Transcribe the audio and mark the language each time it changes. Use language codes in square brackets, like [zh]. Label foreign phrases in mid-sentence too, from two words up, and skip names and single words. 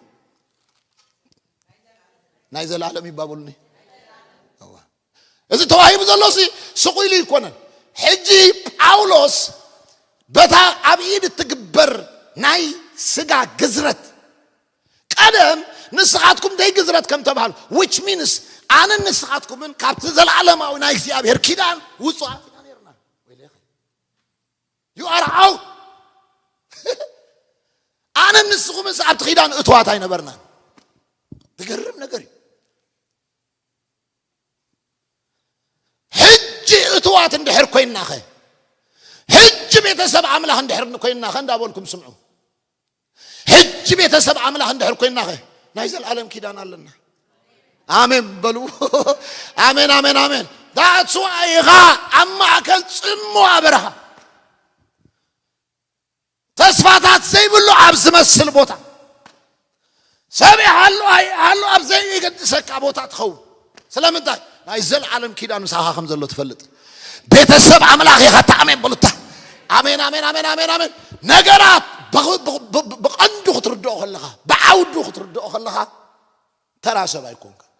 [ti] ናይ ዘላለም ይባብሉኒ እዚ ተዋሂቡ ዘሎ ስቁኢሉ ይኮነን ሕጂ ጳውሎስ በታ ኣብ ኢድ ትግበር ናይ ስጋ ግዝረት ቀደም ንስኻትኩም ደይ ግዝረት ከም ተባሃሉ [en] which means [ti] ኣነ ንስኻትኩምን ካብቲ ዘለዓለማዊ ናይ እግዚአብሔር ኪዳን ውጹእ ነርና [en] you are out [ti] ኣነ ንስኹምስ ኣብቲ ኪዳን እትዋት ኣይነበርና ዝገርም ነገር ሕጂ እትዋት እንድሕር ኮይንናኸ ሕጂ ቤተሰብ ኣምላኽ እንድሕር ኮይንናኸ እንዳበልኩም ስምዑ ሕጂ ቤተሰብ ኣምላኽ እንድሕር ኮይንናኸ ናይ ዘለዓለም ኪዳን ኣለና ኣሜን በሉ ኣሜን ኣሜን ኣሜን [en] that's why [ti] ኢኻ ኣብ ማእከል ጽምዋ በረኻ ተስፋታት ዘይብሉ ኣብ ዝመስል ቦታ ሰብኢ ሃሉ ኣብ ዘይገድሰካ ቦታ ትኸውን ስለምንታይ ናይ ዘለዓለም ኪዳን ምሳኻ ከም ዘሎ ትፈልጥ ቤተሰብ ኣምላኽ ኢኻ ተኣሜን በሉታ ኣሜን ኣሜን ኣሜን ኣሜን ኣሜን ነገራት ብቐንዱ ክትርድኦ ከለኻ ብዓውዱ ክትርድኦ ከለኻ ተራ ሰብ ኣይኮንካ